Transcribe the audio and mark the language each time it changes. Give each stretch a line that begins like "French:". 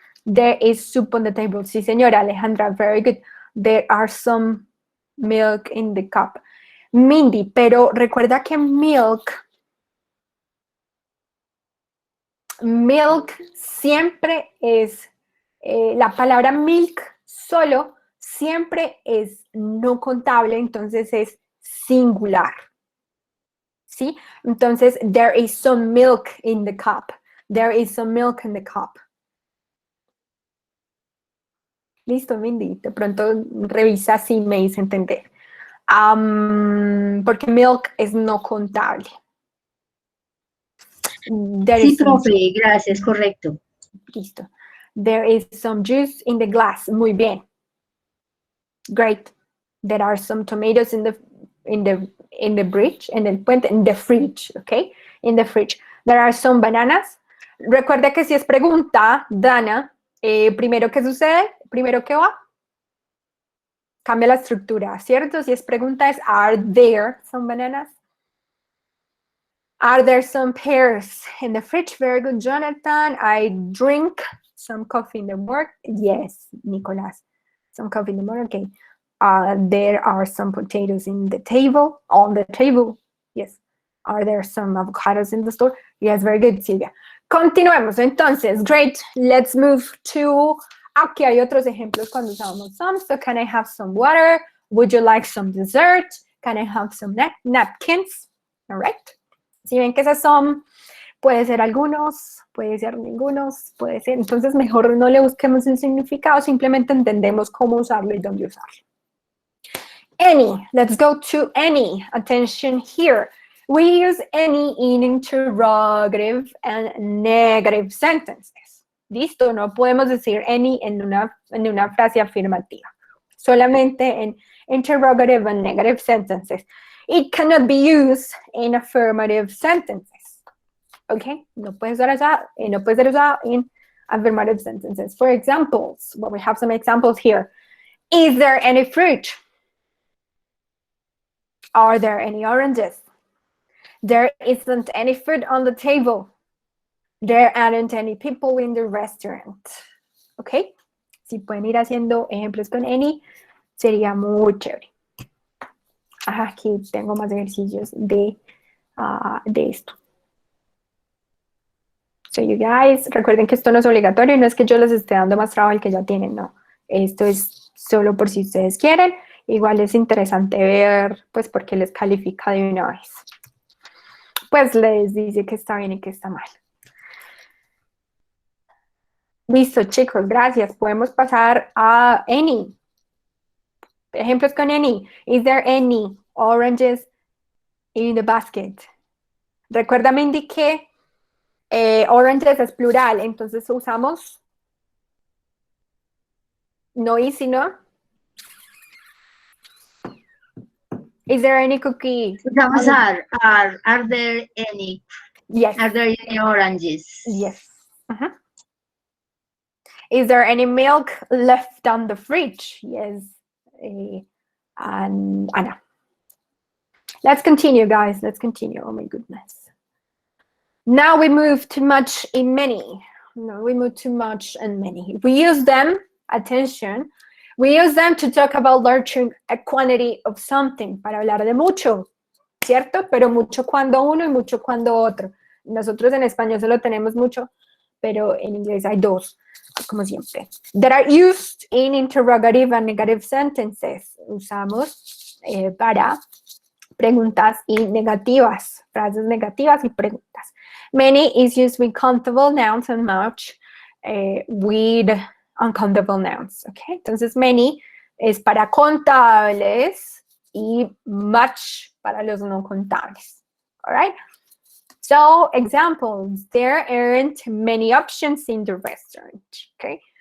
English: There is soup on the table.
Spanish: Sí, señora Alejandra,
English: very good. There are some milk in the cup.
Spanish: Mindy, pero recuerda que milk siempre es, la palabra milk solo siempre es no contable, entonces es singular. ¿Sí?
English: Entonces, there is some milk in the cup. There is some milk in the cup.
Spanish: Listo, Mindy. De pronto revisa si me hice entender. Porque milk es no contable. Sí, profe, gracias, correcto. Listo.
English: There is some juice in the glass.
Spanish: Muy bien.
English: Great. There are some tomatoes in the fridge,
Spanish: en el puente,
English: in the fridge, okay? In the fridge. There are some bananas.
Spanish: Recuerda que si es pregunta, Dana, primero ¿qué sucede? Primero ¿qué va? Cambia la estructura, ¿cierto? Si es pregunta es,
English: are there some bananas? Are there some pears in the fridge? Very good, Jonathan. I drink some coffee in the morning. Yes, Nicolas. Some coffee in the morning, okay. There are some potatoes on the table. Yes. Are there some avocados in the store? Yes, very good, Silvia.
Spanish: Continuemos, entonces, great.
English: Let's move to,
Spanish: aquí hay otros ejemplos cuando usamos some.
English: So, can I have some water? Would you like some dessert? Can I have some napkins? All right.
Spanish: Si ven que esas son, puede ser algunos, puede ser ningunos, puede ser, entonces mejor no le busquemos el significado, simplemente entendemos cómo usarlo y dónde usarlo.
English: Any, let's go to any. Attention here. We use any in interrogative and negative sentences.
Spanish: Listo, no podemos decir any en una frase afirmativa. Solamente en
English: interrogative and negative sentences. It cannot be used in affirmative sentences. Okay?
Spanish: No puede ser usado
English: in affirmative sentences. For examples, well, we have some examples here. Is there any fruit? Are there any oranges? There isn't any food on the table. There aren't any people in the restaurant. Okay?
Spanish: Si pueden ir haciendo ejemplos con any, sería muy chévere. Aquí tengo más ejercicios de esto.
English: So you guys,
Spanish: recuerden que esto no es obligatorio, no es que yo les esté dando más trabajo al que ya tienen, no. Esto es solo por si ustedes quieren. Igual es interesante ver, pues, por qué les califica de una vez. Pues les dice que está bien y que está mal. Listo, chicos, gracias. Podemos pasar a any. Ejemplos con any.
English: Is there any oranges in the basket?
Spanish: Recuerda, me indiqué oranges es plural, entonces usamos no y sino.
English: Is there any cookie? Usamos are there any? Yes. Are there any oranges? Yes. Uh-huh. Is there any milk left on the fridge? Yes. And Anna. Let's continue, guys. Let's continue. Oh my goodness. Now we move to much in many. No, we move to much and many. We use them, attention, we use them to talk about larger a quantity of something,
Spanish: para hablar de mucho, ¿cierto? Pero mucho cuando uno y mucho cuando otro. Nosotros en español solo tenemos mucho, pero en inglés hay dos, como siempre.
English: That are used in interrogative and negative sentences.
Spanish: Usamos para preguntas y negativas, frases negativas y preguntas.
English: Many is used with countable nouns and much with uncountable nouns, okay?
Spanish: Entonces, many es para contables y much para los no contables, all right?
English: So, examples, there aren't many options in the restaurant, okay?